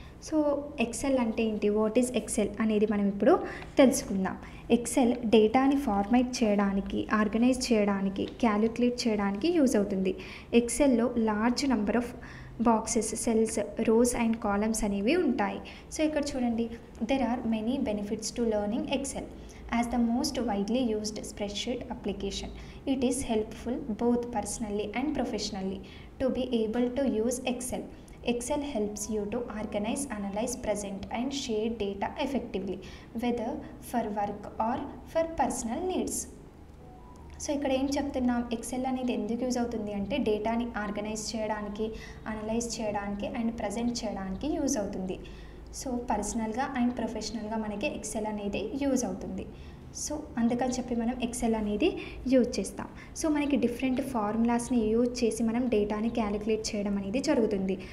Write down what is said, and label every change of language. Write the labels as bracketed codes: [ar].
[te] So XL అంటే ఏంటి, [en] what is Excel [te] అనేది మనం ఇప్పుడు తెలుసుకుందాం. ఎక్సెల్ డేటాని ఫార్మాట్ చేయడానికి, ఆర్గనైజ్ చేయడానికి, క్యాలిక్యులేట్ చేయడానికి యూజ్ అవుతుంది. ఎక్సెల్లో large number of boxes, cells, rows and columns అనేవి ఉంటాయి. [en] so [te] ఇక్కడ చూడండి, [en] There are many benefits to learning Excel. As the most widely used spreadsheet application, it is helpful both personally and professionally to be able to use Excel. Excel helps you to organize, analyze, present and share data effectively, whether for work or for personal needs. [te] So ఇక్కడ ఏం చెప్తున్నాం, XL అనేది ఎందుకు use అవుతుంది అంటే డేటాని organise చేయడానికి, analyse చేయడానికి అండ్ ప్రజెంట్ చేయడానికి యూజ్ అవుతుంది. సో పర్సనల్గా అండ్ ప్రొఫెషనల్గా మనకి ఎక్సెల్ అనేది యూజ్ అవుతుంది. సో అందుకని చెప్పి మనం ఎక్సెల్ అనేది యూజ్ చేస్తాం. సో మనకి డిఫరెంట్ ఫార్ములాస్ని యూజ్ చేసి మనం డేటాని క్యాలిక్యులేట్ చేయడం అనేది జరుగుతుంది.